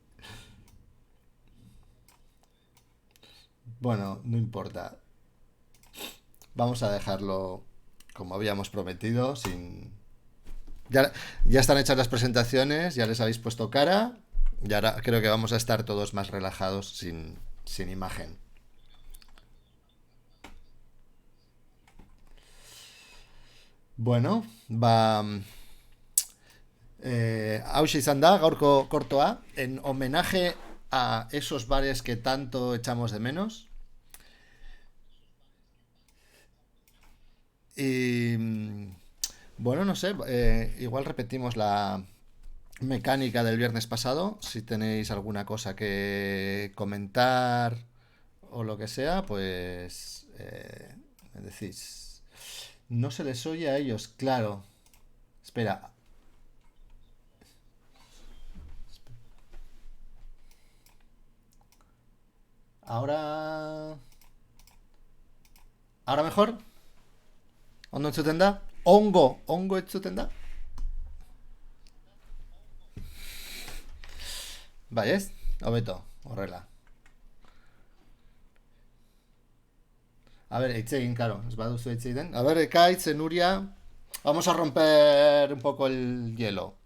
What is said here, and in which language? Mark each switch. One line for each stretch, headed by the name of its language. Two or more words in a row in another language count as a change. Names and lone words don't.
Spanish: Bueno, no importa. Vamos a dejarlo como habíamos prometido, sin... Ya, ya están hechas las presentaciones, ya les habéis puesto cara y ahora creo que vamos a estar todos más relajados sin imagen. Bueno, ba...
Basque: hauxe izan da, gaurko kortoa,
Spanish: en homenaje a esos bares que tanto echamos de menos. Y bueno, no sé, igual repetimos la mecánica del viernes pasado. Si tenéis alguna cosa que comentar o lo que sea, pues me decís. No se les oye a ellos, claro. Espera, ahora... ¿Ahora mejor?
Basque: ¿Ondo entzuten da? Ongo entzuten da? Bai ez? Hobeto, horrela.
Spanish: A ver,
Basque: hitz egin, karo, ez baduzu hitz egiten.
Spanish: A ver, Ekaitz, Nuria, vamos a romper un poco el hielo.